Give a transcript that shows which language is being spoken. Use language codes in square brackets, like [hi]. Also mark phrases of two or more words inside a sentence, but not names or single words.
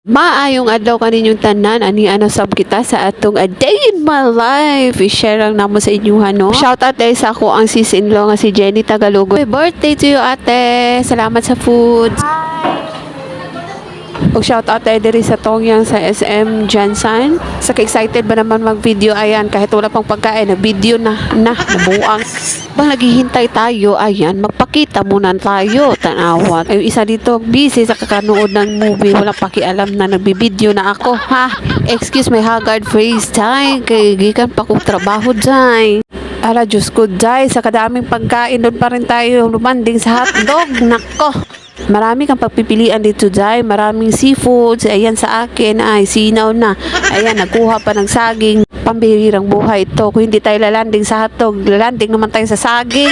[ceb] Maayong adlaw kaninyong tanan ani ana sab kita sa atong A Day in My Life. I-share lang namo sa inyo no. [en] Shout out [ceb] dahil sa ako ang sis-in-law nga si Jenny Tagalogo. [en] Happy birthday to you ate. [ceb] Salamat sa food. O [en] shout out [ceb] tayo diri sa Tongyang sa SM Jansan. [tl] Sa ka-excited ba naman mag-video ayan kahit wala pang pagkain na video nabuang. Bang naghihintay tayo ayan magpakita muna tayo tanawan. Ay isa dito busy sa kakanood ng movie wala pakialam na nagbibideo na ako ha. [en] Excuse my haggard face [ceb] tay kay gikan pa kong trabaho day. [tl] Ala Diyos ko day sa kadaming pagkain doon pa rin tayo lumanding sa hotdog nako. Marami kang pagpipilian dito dahil maraming seafoods. Ayan sa akin ay sinaw na. Ayan nagkuha pa ng saging. Pambihirang buhay ito. Kung hindi tayo lalanding sa hotdog, lalanding naman tayo sa saging.